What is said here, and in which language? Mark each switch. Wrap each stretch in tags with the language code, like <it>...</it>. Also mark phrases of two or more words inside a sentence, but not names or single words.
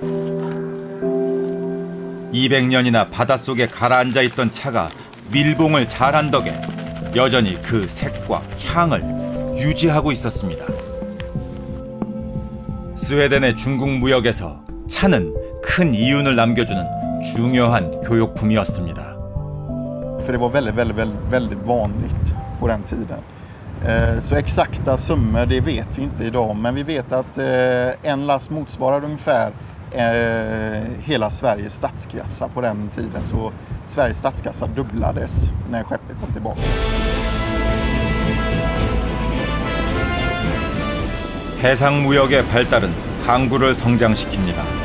<ko>200년이나 바닷속에 가라앉아 있던 차가 밀봉을 잘한 덕에 여전히 그 색과 향을 유지하고 있었습니다. 스웨덴의 중국 무역에서 차는 큰 이윤을 남겨주는 중요한 교역품이었습니다.</ko> <sv>För det var väldigt vanligt på den tiden. Så exakta summor det vet vi inte idag, men vi vet att en last motsvarar ungefär hela Sveriges statskassa på den tiden. Så Sveriges statskassa dubblades när skeppet kom tillbaka.</sv> <ko>해상 무역의 발달은 항구를 성장시킵니다.</ko>